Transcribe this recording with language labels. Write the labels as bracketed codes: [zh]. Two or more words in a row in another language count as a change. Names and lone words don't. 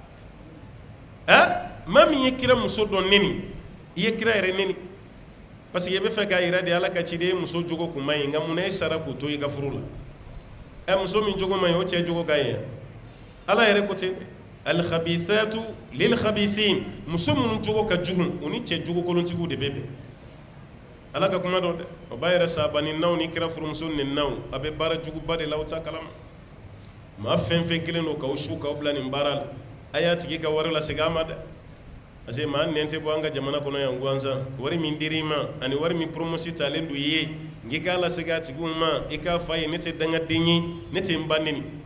[bm] maa min ye kira muso dɔ nɛni i ye kira yɛrɛ nɛni [fr] parce que [bm] i bɛ fɛ k'a yira de ala ka ciden ye muso jogo kun ma ɲi nka munna e sara k'o to i ka furu la muso min jogo ma ɲi o cɛ jogo ka ɲi ala yɛrɛ ko ten [ar] الخبيثات للخبيثين [bm] muso minnu jogo ka jugu o ni cɛ jogo kolontigiw de bɛ bɛn ala ka kuma dɔn dɛ o b'a yɛrɛ sahabani naw ni kira furumuso nɛninaw a bɛ baara juguba de la aw ta kalama maa fɛn fɛn kelen don k'aw su k'aw bila nin baara la a y'a tigi ka wari lasegin a ma dɛ [fr] parce que [bm] maa nɛn tɛ bɔ an ka jamana kɔnɔ yan gansan wari min dir'i ma ani wari min promotion talen don i ye n'i k'a lasegin a tigiw ma i k'a fɔ a ye ne tɛ dangaden ye ne tɛ n ba nɛni